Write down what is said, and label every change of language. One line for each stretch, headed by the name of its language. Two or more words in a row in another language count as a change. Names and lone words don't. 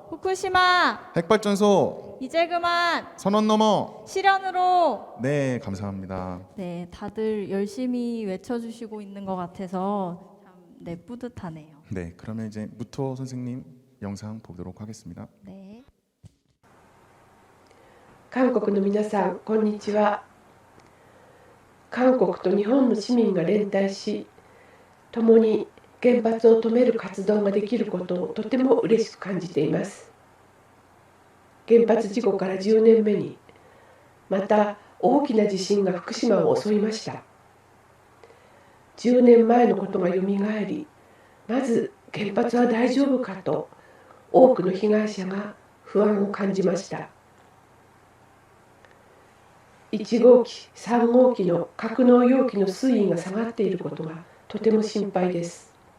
Korean: 후쿠시마 핵발전소 이제 그만 선언 넘어. 실현으로. 네, 감사합니다. 네, 다들 열심히 외쳐주시고 있는 것 같아서 참 네, 뿌듯하네요. 네, 그러면 이제 무토 선생님 영상 보도록 하겠습니다. 네.
Japanese: 韓国の皆さん、こんにちは。韓国と日本の市民が連帯し、共に原発を止める活動ができることをとても嬉しく感じています。原発事故から10年目に、また大きな地震が福島を襲いました。10年前のことがよみがえり、まず原発は大丈夫かと多くの被害者が不安を感じました。1号機、3号機の格納容器の水位が下がっていることがとても心配です。